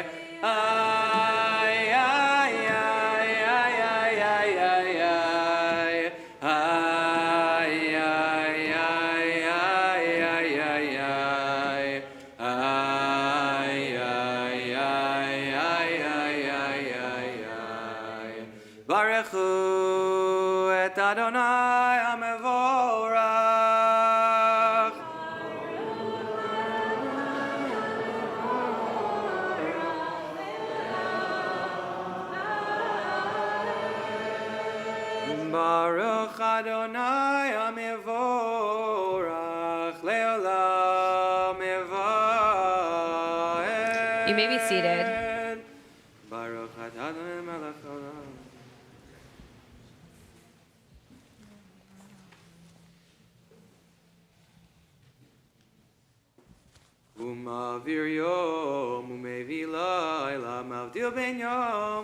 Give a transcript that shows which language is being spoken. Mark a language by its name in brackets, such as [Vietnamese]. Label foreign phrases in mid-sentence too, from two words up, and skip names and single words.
[Hebrew] Ay, ay, ay, ay, ay, ay, ay, ay. Ay, ay, ay, ay, ay, ay, ay. Ay, ay, ay, ay, ay, ay, ay, ay. ברכו את ה' המבורך. ברוך ה' המבורך לעולם ועד. [English] You may be seated. [Hebrew] ברוך ה' מלך העולם. ומעביר יום ומביא לילה מבדיל בין יום